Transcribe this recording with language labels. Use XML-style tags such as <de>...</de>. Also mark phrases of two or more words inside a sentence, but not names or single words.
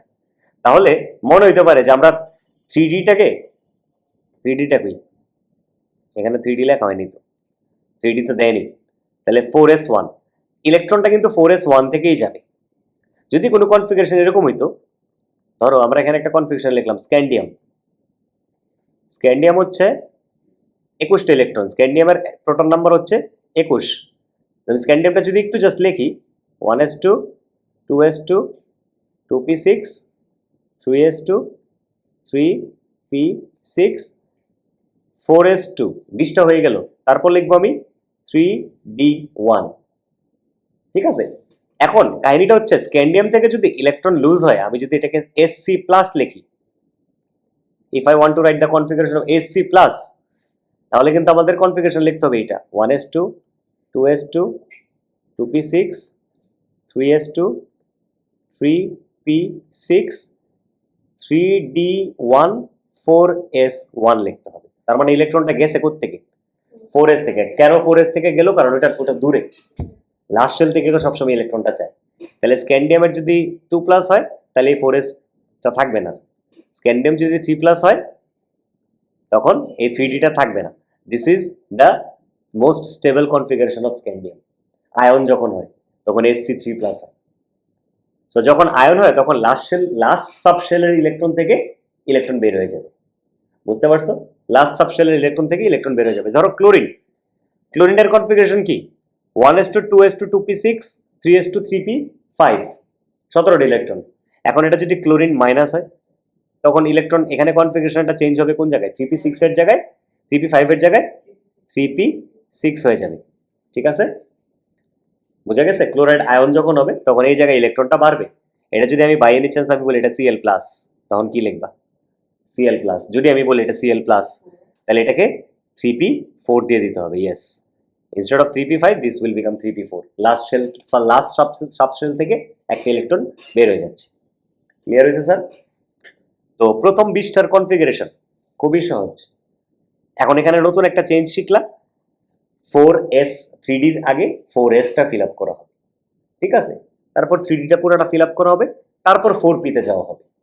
<bn>তাহলে মনে হইতে পারে যে আমরা 3D-টা কই, এখানে 3D লেখা হয়নি তো, 3D তো দেয়নি, তাহলে 4s1 ইলেকট্রনটা কিন্তু 4s1 থেকেই যাবে। যদি কোনো কনফিগারেশন এরকম হইতো, ধরো আমরা এখানে একটা কনফিগারেশন লিখলাম স্ক্যান্ডিয়াম হচ্ছে 21টা ইলেকট্রন, স্ক্যান্ডিয়ামের প্রোটন নাম্বার হচ্ছে 21। তাহলে স্ক্যান্ডিয়ামটা যদি একটু জাস্ট লিখি, 1s2 2s2 2p6 3s2 3p6 4s2, 20টা হয়ে গেল। তারপর লিখবো আমি 3d1, ঠিক আছে। এখন কাহিনীটা হচ্ছে, স্ক্যান্ডিয়াম থেকে যদি ইলেকট্রন লুজ হয়, আমি যদি এটাকে Sc+ লিখি,</bn> <en>if I want to write the configuration of Sc plus,</en> <bn>তাহলে কিন্তু আমাদের কনফিগারেশন লিখতে হবে এটা 1s2 2s2 2p6 3s2 3p6 3d1 4s1 লিখতে হবে। তার মানে ইলেকট্রনটা গেছে কোত্থেকে? 4s থেকে। কেন 4s থেকে গেল? কারণ ওটা দূরে,</bn> <en>last shell</en> <bn>থেকে তো সবসময় ইলেকট্রনটা চায়। তাহলে স্ক্যান্ডিয়ামের যদি 2+ হয় তাহলে এই 4sটা থাকবে না। স্ক্যান্ডিয়াম যদি 3+ হয় তখন এই 3dটা থাকবে না।</bn> <en>This is the most stable configuration of scandium.</en> <bn>আয়ন যখন হয় তখন Sc3+ হয়। সো যখন আয়ন হয় তখন</bn> <en>last subshell's</en> <bn>ইলেকট্রন থেকে ইলেকট্রন বের হয়ে যাবে। বুঝতে পারছো?</bn> <en>last subshell's</en> <bn>ইলেকট্রন থেকে ইলেকট্রন বের হয়ে যাবে। ধরো ক্লোরিনের কনফিগারেশন কি? 1s2 2s2 2p6 3s2 3p5, 17টা ইলেকট্রন। এখন এটা যদি ক্লোরিন মাইনাস হয় তখন ইলেকট্রন এখানে কনফিগারেশনটা চেঞ্জ হবে কোন জায়গায়? 3p6 এর জায়গায় 3p5 এর জায়গায় 3p6 হয়ে যাবে। ঠিক আছে, বোঝা গেছে? ক্লোরাইড আয়ন যখন হবে তখন এই জায়গায় ইলেকট্রনটা বাড়বে। এটা যদি আমি</bn> <en>by any chance</en> <bn>আমি বলি এটা Cl+, তখন কি লিখবা? Cl+। যদি আমি বলি এটা Cl+, তাহলে এটাকে 3p4 দিয়ে দিতে হবে।</bn> <en>yes, instead of 3p5 this will become 3p4. last subshell</en> <bn>থেকে একটা ইলেকট্রন বের হয়ে যাচ্ছে। ক্লিয়ার হয়েছে স্যার? তো প্রথম 20টার কনফিগারেশন খুবই সহজ। এখন এখানে নতুন একটা চেঞ্জ শিখলা, 4s 3dর আগে 4sটা</bn> <en>fill up</en> <bn>করা হবে। ঠিক আছে, তারপর 3dটা পুরোটা</bn> <en>fill up</en> <bn>করা হবে, তারপর 4p-তে যাওয়া হবে।</bn>